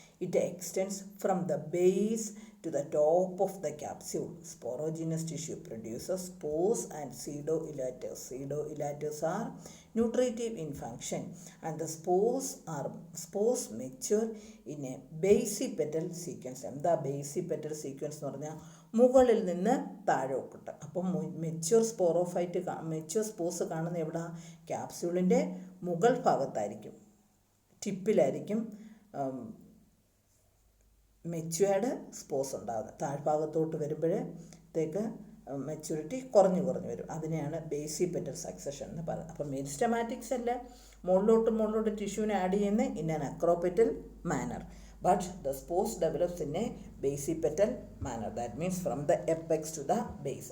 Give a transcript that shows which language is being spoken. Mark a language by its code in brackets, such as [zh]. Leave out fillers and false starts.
[en] It extends from the base to the top of the capsule. Sporogenous tissue produces spores and pseudoelaters. Pseudoelaters are nutritive in function, and the spores mature in a basipetal sequence. [ml] എന്താ basipetal sequence എന്ന് പറഞ്ഞാൽ മുകളിൽ നിന്ന് താഴോട്ട്. അപ്പം mature spores കാണുന്ന എവിടെ? ക്യാപ്സ്യൂളിൻ്റെ മുകൾ ഭാഗത്തായിരിക്കും, ടിപ്പിലായിരിക്കും മെച്യൂർഡ് സ്പോർസ് ഉണ്ടാകുന്നത്. താഴ്ഭാഗത്തോട്ട് വരുമ്പോഴത്തേക്ക് മെച്യൂരിറ്റി കുറഞ്ഞു വരും. അതിനെയാണ് ബേസിപെറ്റൽ സക്സഷൻ എന്ന് പറയുന്നത്. അപ്പം മെരിസ്റ്റമാറ്റിക്സ് അല്ല മുകളിലോട്ട് ടിഷ്യൂവിനെ ആഡ് ചെയ്യുന്ന in an അക്രോപെറ്റൽ manor, [en] but the spores develops in a basipetal manner. That means from the apex to the base.